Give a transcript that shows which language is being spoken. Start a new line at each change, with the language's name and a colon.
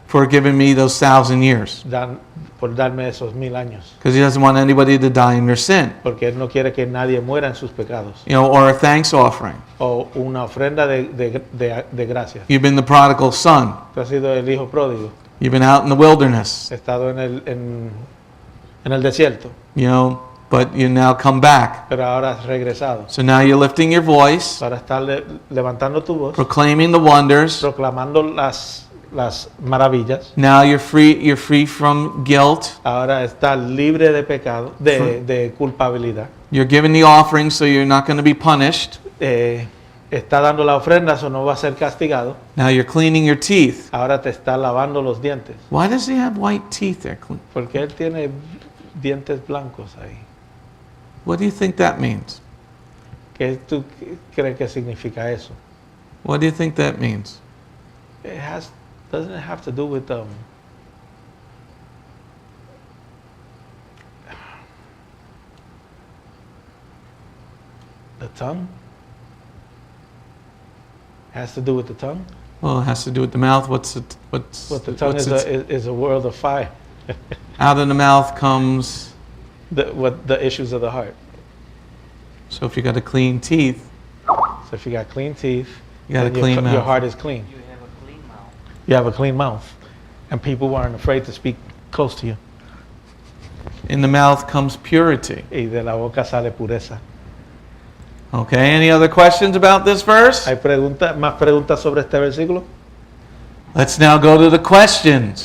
English: for giving me those 1,000 years.
Spanish: por darme esos 1000 años.
English: Because he doesn't want anybody to die in their sin.
Spanish: Porque Él no quiere que nadie muera en sus pecados.
English: You know, or a thanks offering.
Spanish: O una ofrenda de gracia.
English: You've been the prodigal son.
Spanish: Tú has sido el hijo pródigo.
English: You've been out in the wilderness.
Spanish: He estado en el desierto.
English: You know, but you now come back.
Spanish: Pero ahora has regresado.
English: So now you're lifting your voice,
Spanish: Ahora estás levantando tu voz.
English: proclaiming the wonders.
Spanish: Proclamando las maravillas.
English: Now you're free from guilt.
Spanish: Ahora estás libre de pecado, de culpabilidad.
English: You're giving the offering, so you're not going to be punished.
Spanish: Está dando la ofrenda, so no va a ser castigado.
English: Now you're cleaning your teeth.
Spanish: Ahora te está lavando los dientes.
English: Why does he have white teeth there?
Spanish: Porque Él tiene dientes blancos ahí.
English: What do you think that means?
Spanish: ¿Qué tú crees que significa eso?
English: What do you think that means? Doesn't it have to do with the tongue? Has to do with the tongue? Well, it has to do with the mouth. But the tongue is a world of fire. Out of the mouth comes. The issues of the heart. So if you got clean teeth. So if you got clean teeth, you got a clean mouth. Your heart is clean. You have a clean mouth. You have a clean mouth, and people weren't afraid to speak close to you. In the mouth comes purity.
Spanish: Y de la boca sale pureza.
English: Okay, any other questions about this verse?
Spanish: ¿Hay más preguntas sobre este versículo?
English: Let's now go to the questions.